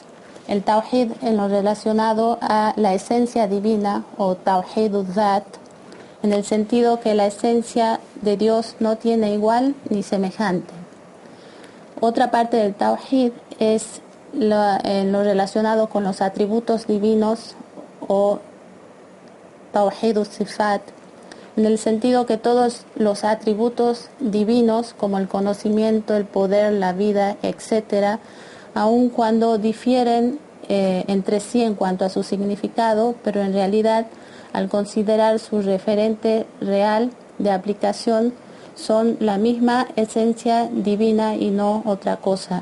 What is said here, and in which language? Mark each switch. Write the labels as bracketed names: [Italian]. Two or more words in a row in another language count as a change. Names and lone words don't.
[Spanish] El tawhid en lo relacionado a la esencia divina o [Arabic] توحيد الذات, [Spanish] en el sentido que la esencia de Dios no tiene igual ni semejante. Otra parte del tawhid es en lo relacionado con los atributos divinos o [Arabic] توحيد الصفات, [Spanish] en el sentido que todos los atributos divinos como el conocimiento, el poder, la vida, etc., aun cuando difieren entre sí en cuanto a su significado, pero en realidad al considerar su referente real de aplicación son la misma esencia divina y no otra cosa.